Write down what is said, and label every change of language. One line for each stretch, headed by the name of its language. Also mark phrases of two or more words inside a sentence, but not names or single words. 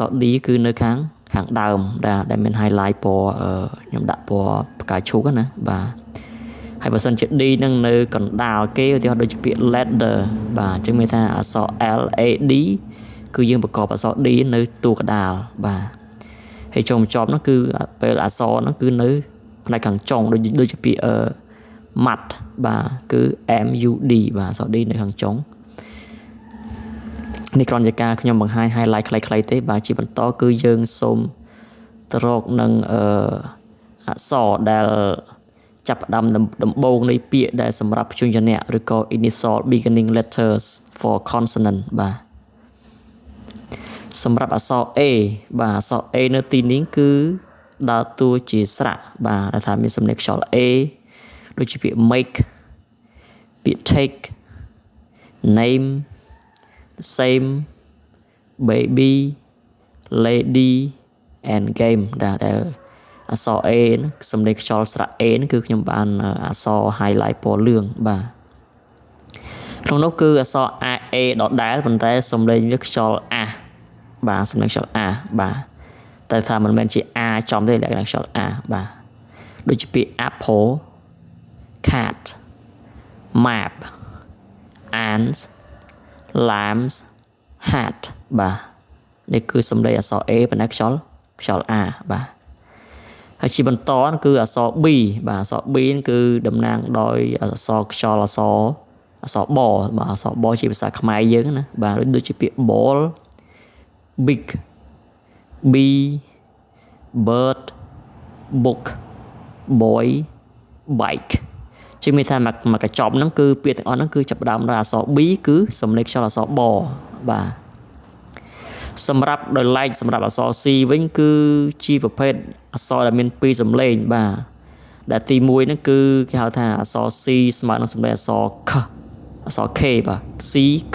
Khmer: រ D គឺនៅខាងដើមដែលមាន highlight ពណ៌ខ្ញុំដាក់ពណ៌ផ្កាឈូកណាបាទហើយបើសិនជា D នឹងនៅកណ្ដាលគេឧទាហរណ៍ដូចជាពាក្យ ladder បាទអញ្ចឹងមានថាអក្សរ L A D គឺយើងប្រកបអក្សរ D នៅតួកណ្ដាលបាទហើយចុងបញ្ចប់នោះគឺពេលអក្សរនោះគឺនៅផ្នែកខាងចុងដូចជាពាក្យmat បាទគឺ M U D បាទអក្សរ D នៅខាងចុង នេះគ្រាន់តែការខ្ញុំបង្ហាញ highlight ខ្លីៗទេបាទជាបន្តគឺយើងសូមទៅរកនឹងអក្សរដែលចាប់ផ្ដើមដំបូងនៃពាក្យដែលសម្រាប់ព្យញ្ជនៈឬក៏
English: initial beginning letters for consonant
Khmer: បាទ សម្រាប់អក្សរ A បាទអក្សរ A នៅទីនេះគឺដើរតួជាស្រៈបាទដែលថាមានសំឡេងខ្យល់ A ដូចជាពាក្យ make ពាក្យ
English: take name same baby lady and game
Khmer: ដែលអក្សរ A ហ្នឹងសំឡេងខ្យល់ស្រៈ A ហ្នឹងគឺខ្ញុំបានអក្សរ highlight ពណ៌លឿងបាទក្នុងនោះគឺអក្សរ A ដដែលប៉ុន្តែសំឡេងវាខ្យល់ A បាទសំឡេងខ្យល់ A បាទតែថាមិនមែនជា A ចំទេលក្ខណៈខ្យល់ A បាទដូចជាពាក្យ
English: apple cat map ants lambs hat
Khmer: បាទនេះគឺសំឡេងអក្សរ A ប៉ុន្តែខ្យល់ A បាទហើយជាបន្តគឺអក្សរ B បាទអក្សរ B គឺតំណាងដោយអក្សរខ្យល់អក្សរ បបាទអក្សរ បជាភាសាខ្មែរយើងណាបាទដូចជាពាក្យ
English: ball big bee bird book boy bike
Khmer: ជាមានថាមកកញ្ចប់ហ្នឹងគឺពាក្យទាំងអស់ហ្នឹងគឺចាប់ផ្ដើមដោយអក្សរ B គឺសំឡេងខ្យល់អក្សរ បបាទសម្រាប់ដោយឡែកសម្រាប់អក្សរ C វិញគឺជាប្រ ភេទអក្សរដែលមាន2សំឡេងបាទដែលទី1ហ្នឹងគឺគេហៅថាអក្សរ C ស្មើនឹងសំឡេងអក្សរ K អក្សរ K បាទ C K